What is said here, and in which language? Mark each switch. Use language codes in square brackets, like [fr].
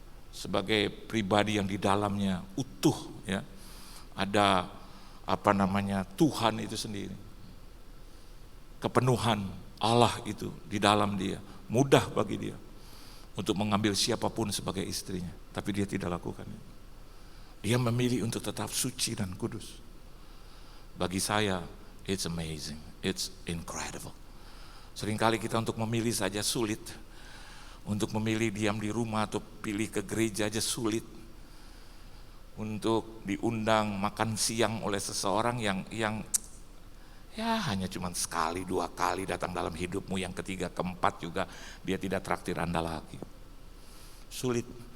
[id] Sebagai pribadi yang di dalamnya utuh, ya, ada Tuhan itu sendiri, kepenuhan Allah itu di dalam dia, mudah bagi dia untuk mengambil siapapun sebagai istrinya, tapi dia tidak lakukannya. Dia memilih untuk tetap suci dan kudus. Bagi saya, [en] it's amazing, it's incredible. [id] Seringkali kita untuk memilih saja sulit. Untuk memilih diam di rumah atau pilih ke gereja aja sulit. Untuk diundang makan siang oleh seseorang yang ya hanya cuma sekali, 2 kali datang dalam hidupmu, yang ketiga, keempat juga dia tidak traktir Anda lagi. Sulit.